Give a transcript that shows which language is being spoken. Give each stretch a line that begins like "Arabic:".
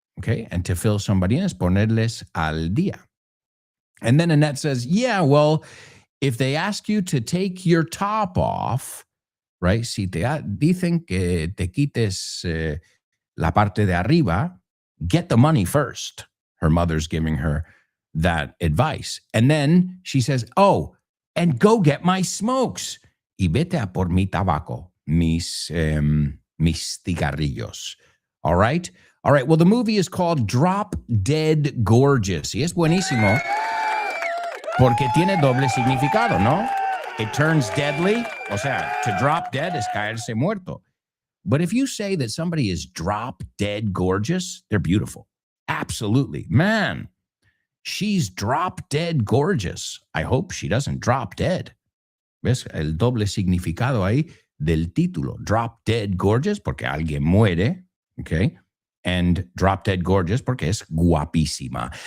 English: Okay, and to fill somebody in is
Spanish: ponerles al día.
English: And then Annette says, yeah, well, if they ask you to take your top off, right?
Spanish: Si te dicen que te quites la parte de arriba,
English: get the money first. Her mother's giving her that advice. And then she says, oh, and go get my smokes.
Spanish: Y vete a por mi tabaco, mis cigarrillos.
English: All right? All right, well, the movie is called Drop Dead Gorgeous.
Spanish: Y es buenísimo porque tiene doble significado, ¿no?
English: It turns deadly.
Spanish: O sea,
English: to drop dead
Spanish: es caerse muerto.
English: But if you say that somebody is drop dead gorgeous, they're beautiful. Absolutely. Man, she's drop dead gorgeous. I hope she doesn't drop dead.
Spanish: ¿Ves? El doble significado ahí del título. Drop dead gorgeous porque alguien muere, okay? And Drop Dead Gorgeous porque es guapísima.